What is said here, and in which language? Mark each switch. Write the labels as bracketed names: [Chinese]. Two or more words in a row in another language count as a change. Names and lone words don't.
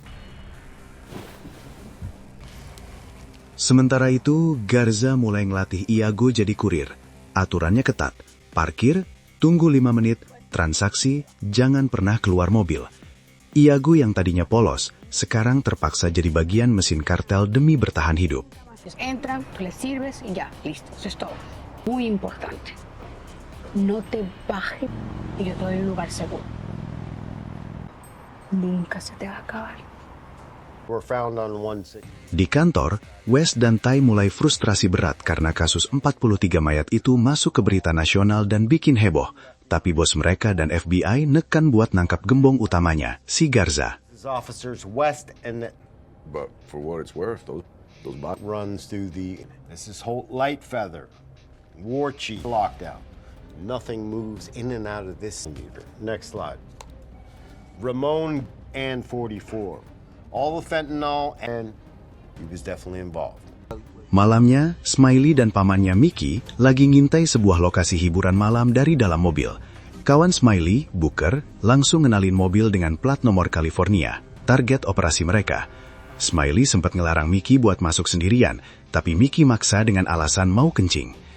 [Indonesian] Sementara itu, Garza mulai ngelatih Iago jadi kurir. Aturannya ketat, parkir, tunggu 5 menit, transaksi, jangan pernah keluar mobil. Iago yang tadinya polos, sekarang terpaksa jadi bagian mesin kartel demi bertahan hidup. [Spanish] Entran, tú les sirves y ya, listo, eso es todo. Muy importante. No te bajes y yo te doy un lugar seguro. Nunca se te va a acabar. [Indonesian] Di kantor, Wes dan Ty mulai frustrasi berat karena kasus 43 mayat itu masuk ke berita nasional dan bikin heboh. Tapi bos mereka dan FBI nekan buat nangkap gembong utamanya, si Garza. [English] But for what it's worth, those runs through the... This is Holt Lightfeather, war chief lockdown. Nothing moves in and out of this computer. Next slide. Ramon and 44. All the fentanyl, and he was definitely involved. [Indonesian] Malamnya, Smiley dan pamannya Mickey lagi ngintai sebuah lokasi hiburan malam dari dalam mobil. Kawan Smiley, Booker, langsung ngenalin mobil dengan plat nomor California, target operasi mereka. Smiley sempat ngelarang Mickey buat masuk sendirian, tapi Mickey maksa dengan alasan mau kencing.